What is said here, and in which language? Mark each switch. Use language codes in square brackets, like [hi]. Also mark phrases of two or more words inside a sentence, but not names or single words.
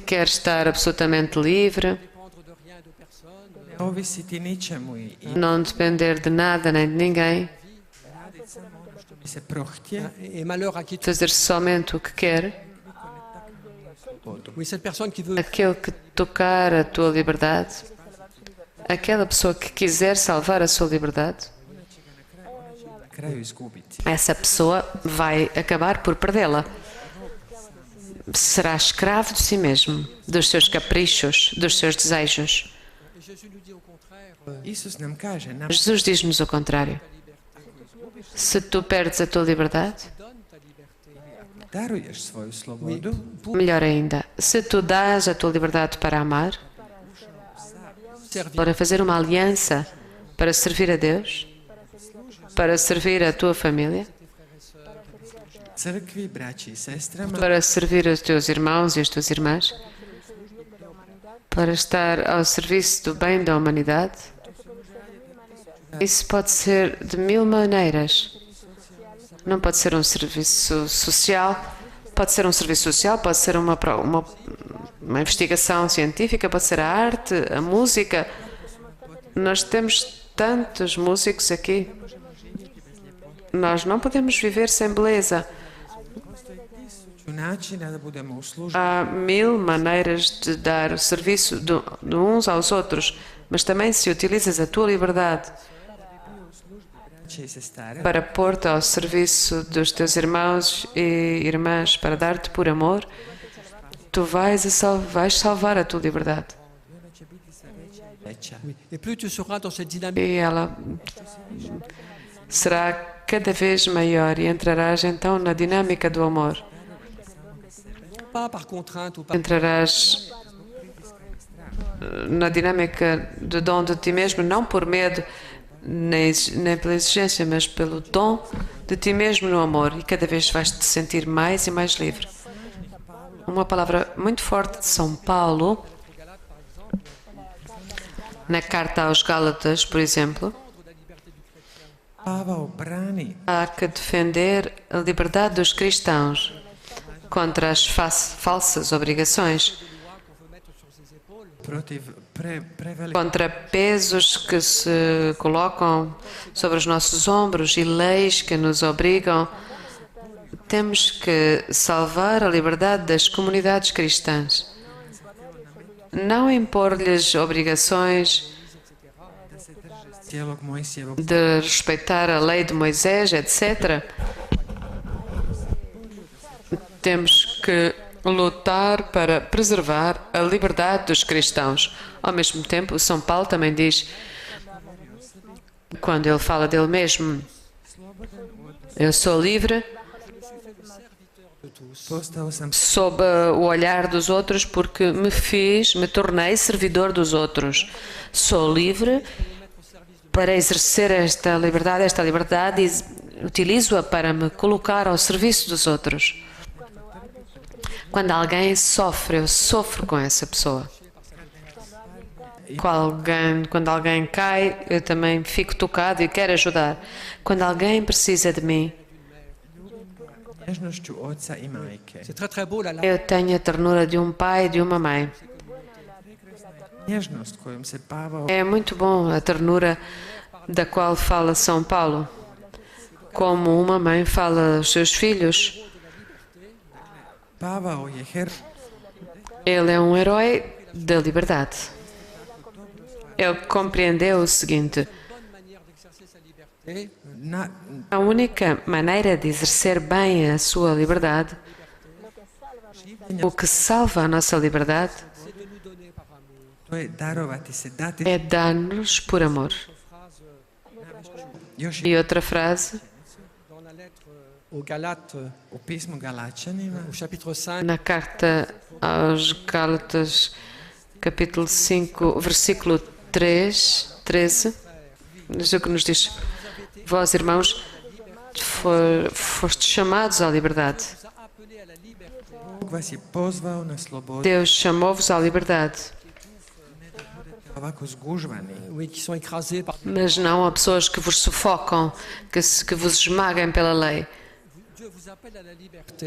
[pt] que quer estar absolutamente livre, [fr] dépendre de rien et de personne. [hr] ne ovisiti ničemu i [pt] não depender de nada nem de ninguém, [hr] bi se prohtje. [fr] Et malheur à qui tu... [pt] fazer somente o que quer. [fr] Oui, cette personne qui veut [pt] Aquele que tocar a tua liberdade, aquela pessoa que quiser salvar a sua liberdade, [hr] Na kraju izgubiti. [pt] essa pessoa vai acabar por perdê-la. Será escravo de si mesmo, dos seus caprichos, dos seus desejos. [fr] Jésus nous dit au contraire, [hr] Isus nam kaže, nam [pt] Jesus diz-nos o contrário. Se tu perdes a tua liberdade, [hr] daruješ svoju slobodu, [pt] melhor ainda, se tu dás a tua liberdade para amar, servir. para fazer uma aliança, para servir a Deus, para servir a tua família, [hr] crkvi, braći i sestrama, [pt] para servir os teus irmãos e as tuas irmãs, para estar ao serviço do bem da humanidade. Isso pode ser de mil maneiras. Não pode ser um serviço social, pode ser um serviço social, pode ser uma investigação científica, pode ser a arte, a música. Nós temos tantos músicos aqui. Nós não podemos viver sem beleza. [hr] ću načina da budemo u službi. [pt] Há mil maneiras de dar serviço de uns aos outros, mas também se utilizas a tua liberdade [hr] Će i sestare. [pt] para pôr-te ao serviço dos teus irmãos e irmãs, para dar-te por amor, tu vais salvar a tua liberdade. [hr] Veća. [fr] Oui. Et plus tu seras dans cette dynamique, [pt] E ela será cada vez maior e entrarás então na dinâmica do amor. [fr] pas par contrainte ou par... [pt] Entrarás na dinâmica do dom de ti mesmo, não por medo, nem pela exigência, mas pelo dom de ti mesmo no amor. E cada vez vais te sentir mais e mais livre. Uma palavra muito forte de São Paulo, na carta aos Gálatas, por exemplo, [hr] Pavao brani [pt] há que defender a liberdade dos cristãos contra as falsas obrigações, [hr] protiv prevelikog [pt] contra pesos que se colocam sobre os nossos ombros e leis que nos obrigam. Temos que salvar a liberdade das comunidades cristãs. Não impor-lhes obrigações [hr] cijelog Mojsijevog [pt] de respeitar a lei de Moisés, etc. Temos que lutar para preservar a liberdade dos cristãos. Ao mesmo tempo, São Paulo também diz, quando ele fala dele mesmo, eu sou livre [hr] postao sam [pt] sob o olhar dos outros porque me tornei servidor dos outros. Sou livre para exercer esta liberdade e utilizo-a para me colocar ao serviço dos outros. Quando alguém sofre, eu sofro com essa pessoa. Quando alguém cai, eu também fico tocado e quero ajudar. Quando alguém precisa de mim, [hr] nježnošću oca i majke. [fr] C'est très très beau là. [pt] eu tenho a ternura de um pai e de uma mãe. [hr] Nježnost kojom se Pavao [pt] É muito bom a ternura da qual fala São Paulo, como uma mãe fala aos seus filhos. [hr] Pavao je [pt] Ele é um herói da liberdade. Ele compreendeu o seguinte: [hr] na, [pt] a única maneira de exercer bem a sua liberdade, o que salva a nossa liberdade, [hr] to je darovati se, dati [pt] é dar-nos por amor. [hr] još [pt] E outra frase, [fr] Dans la lettre aux Galates, [hr] u pismu Galačanima, [fr] au chapitre 5, [pt] na carta aos Gálatas, capítulo 5, versículo 13, diz o que nos diz: vós, irmãos, fostes chamados à liberdade. [hr] Bog vas je pozvao na slobodu, [pt] Deus chamou-vos à liberdade, [hr] ovako zgužvani. [fr] oui, qui sont écrasés par... [pt] mas não a pessoas que vos sufocam, que vos esmaguem pela lei. [fr] Dieu vous appelle à la liberté,